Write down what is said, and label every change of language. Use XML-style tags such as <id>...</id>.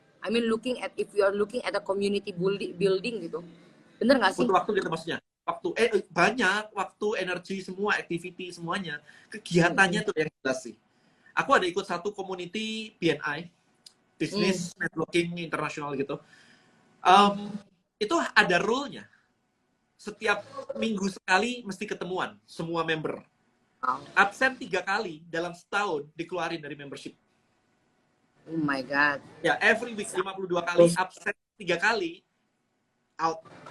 <en>I mean if you are looking at a community building gitu.</en> <id>Bener nggak sih? Untuk waktu gitu maksudnya. Banyak waktu, energi semua, activity semuanya. Kegiatannya tuh yang jelas sih. Aku ada ikut satu community BNI, Business Networking Internasional gitu. Itu ada rule-nya. Setiap minggu sekali mesti ketemuan semua member. Absen 3 kali dalam setahun dikeluarin dari membership.</id> <en>Oh my god.</en> <id>Ya,</id> <en>every week</en> <id>52 kali, absen 3 kali, out.</id>